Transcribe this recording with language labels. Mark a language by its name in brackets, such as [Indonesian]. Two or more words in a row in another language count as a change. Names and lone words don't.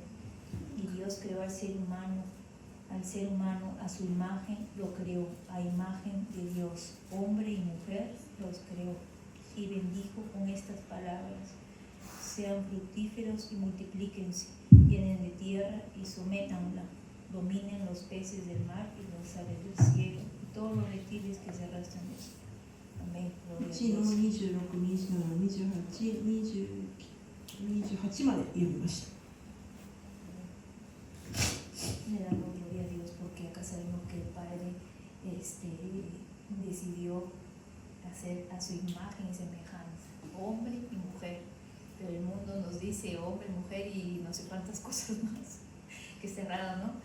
[Spanish] Y Dios creó al ser humano a su imagen lo creó, a imagen de Dios, hombre y mujer los creó, y bendijo con estas palabras: sean fructíferos y multiplíquense, llenen de tierra y sométanla, dominen los peces del mar y las aves del cielo, y todos los reptiles que se arrastran. Amén. Gloria a [Japanese] 1 の [Spanish] Dios. [Japanese] 26、27、28まで読みました。 [Spanish] Le damos gloria a Dios porque acá sabemos que el Padre decidió hacer a su imagen y semejanza, hombre y mujer. Pero el mundo nos dice hombre, mujer y no sé cuántas cosas más, que es cerrado, ¿no?